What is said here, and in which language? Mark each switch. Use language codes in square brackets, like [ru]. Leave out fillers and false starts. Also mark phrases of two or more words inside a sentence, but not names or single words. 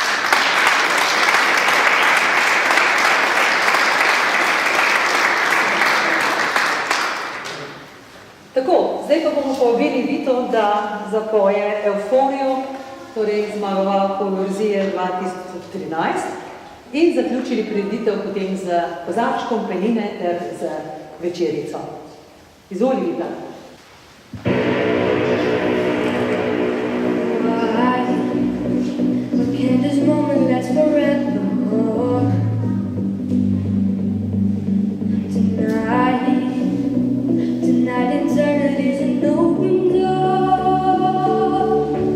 [sl] Tako, zdaj pa bomo povabili Vito, da zapoje Evforijo, torej zmagovalko Eurovizije 2013 in zaključili prireditev potem z kozarčkom penine ter z večerico. Izvoli, Vita. [en] What can this moment last forever? Tonight eternity's an open door.